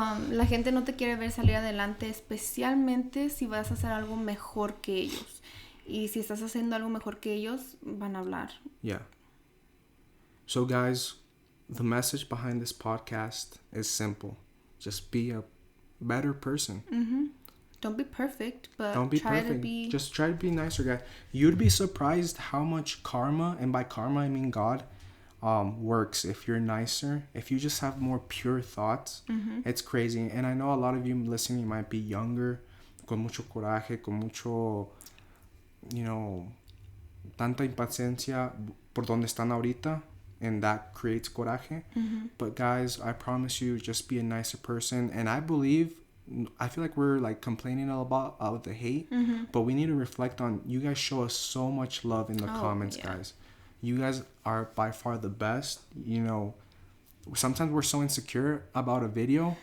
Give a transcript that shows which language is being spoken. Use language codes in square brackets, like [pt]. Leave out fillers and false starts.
[es] La gente no te quiere ver salir adelante, especialmente si vas a hacer algo mejor que ellos. Y si estás haciendo algo mejor que ellos, van a hablar. [en] Yeah. So, guys, the message behind this podcast is simple. Just be a better person. Mm-hmm. Don't be perfect, but Just try to be nicer, guy. You'd be surprised how much karma, and by karma I mean God, works if you're nicer. If you just have more pure thoughts, it's crazy. And I know a lot of you listening might be younger, [es] con mucho coraje, con mucho, tanta impaciencia por donde están ahorita, [en] and that creates coraje. But guys, I promise you, just be a nicer person. And I feel like we're like complaining about the hate, but we need to reflect on, you guys show us so much love in the comments, guys. You guys are by far the best. Sometimes we're so insecure about a video.